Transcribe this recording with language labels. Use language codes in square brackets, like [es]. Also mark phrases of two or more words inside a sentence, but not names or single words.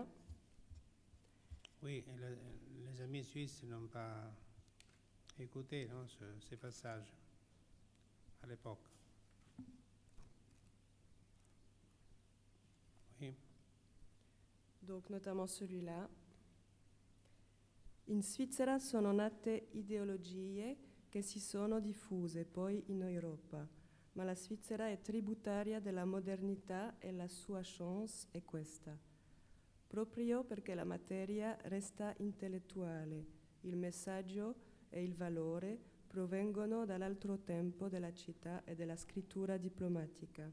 [fr] Oui, les amis suisses n'ont pas écouté, non, ces passages à l'époque. Oui. Donc, notamment celui-là. [it] In Svizzera sono nate ideologie che si sono diffuse poi in Europa, ma la Svizzera è tributaria della modernità e la sua chance è questa. Proprio perché la materia resta intellettuale, il messaggio e il valore provengono dall'altro tempo della città e della scrittura diplomatica.